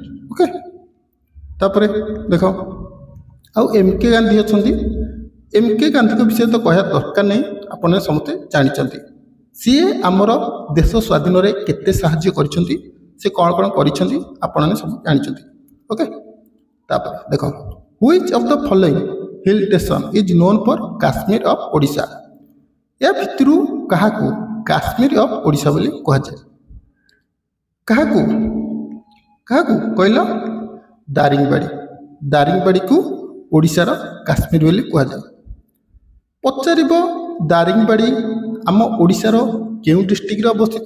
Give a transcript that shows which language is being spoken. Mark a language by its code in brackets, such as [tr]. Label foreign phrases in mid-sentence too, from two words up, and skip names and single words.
[or] ଓକେ, ତାପରେ ଦେଖ, ଆଉ MK ଗାନ୍ଧୀ ଅଛନ୍ତି। MK ଗାନ୍ଧୀଙ୍କ ବିଷୟରେ ତ କହିବା ଦରକାର ନାହିଁ, ଆପଣ ସମସ୍ତେ ଜାଣିଛନ୍ତି। ସିଏ ଆମର ଦେଶ ସ୍ୱାଧୀନରେ କେତେ ସାହାଯ୍ୟ କରିଛନ୍ତି, ସେ କ'ଣ କ'ଣ କରିଛନ୍ତି ଆପଣମାନେ ସବୁ ଜାଣିଛନ୍ତି। ଓକେ, ତାପରେ ଦେଖ, [en] Which of the following hill station is known for Kashmir of Odisha? [or] ଏହା ଭିତରୁ କାହାକୁ [en] Kashmir of Odisha [or] ବୋଲି କୁହାଯାଏ? କାହାକୁ କାହାକୁ କହିଲ? ଦାରିଙ୍ଗବାଡ଼ି। ଦାରିଙ୍ଗବାଡ଼ିକୁ ଓଡ଼ିଶାର କାଶ୍ମୀର ବୋଲି କୁହାଯାଏ। ପଚାରିବ ଦାରିଙ୍ଗବାଡ଼ି ଆମ ଓଡ଼ିଶାର କେଉଁ ଡିଷ୍ଟ୍ରିକ୍ଟରେ ଅବସ୍ଥିତ?